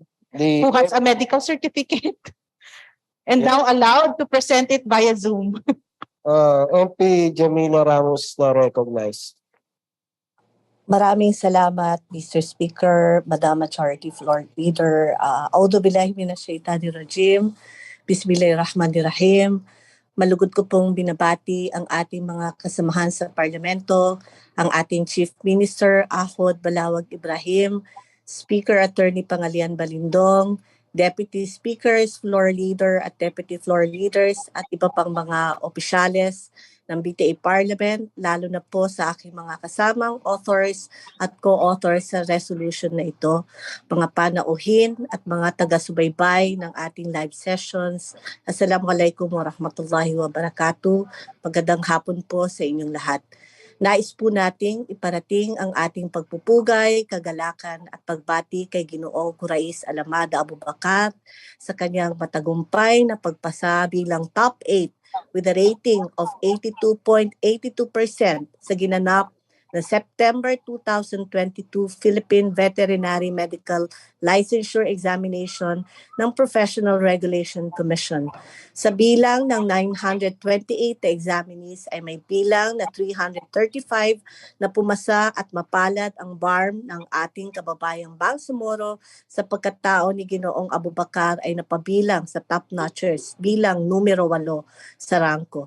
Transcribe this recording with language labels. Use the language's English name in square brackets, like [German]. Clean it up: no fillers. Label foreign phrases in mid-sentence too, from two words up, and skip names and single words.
[English] Who has a medical certificate and now allowed to present it via Zoom. MP Jamila Ramos is now recognized. [Filipino] Maraming salamat, Mr. [English] Speaker, Madam Majority Floor Leader. [Arabic] أعوذ بالله من الشيطان الرجيم. بسم الله الرحمن الرحيم. [Filipino] Malugod ko pong binabati ang ating mga kasamahan sa Parlamento, ang ating Chief Minister Ahod Balawag Ibrahim, Speaker Attorney Pangalian Balindong, [English] Deputy Speakers, Floor Leader [Filipino] at [English] Deputy Floor Leaders [Filipino] at iba pang mga opisyales ng BTA Parliament, lalo na po sa aking mga kasamang authors at co-authors sa resolution na ito, mga panauhin at mga taga-subaybay ng ating [English] live sessions. [Arabic] السلام عليكم ورحمة الله وبركاته. [Filipino] Magandang hapon po sa inyong lahat. Nais po nating iparating ang ating pagpupugay, kagalakan at pagbati kay Ginoong Kurais Alamada Abubakar sa kanyang matagumpay na pagpasa bilang top 8 [English] with a rating of 82.82% [Filipino] sa ginanap na September 2022 Philippine Veterinary Medical Licensure Examination ng Professional Regulation Commission. Sa bilang ng 928 na examinees ay may bilang na 335 na pumasa at mapalad ang BARM ng ating kababayang Bangsamoro sa pagkatao ni Ginoong Abubakar ay napabilang sa [English] top notchers [Filipino] bilang numero 8 sa rangko.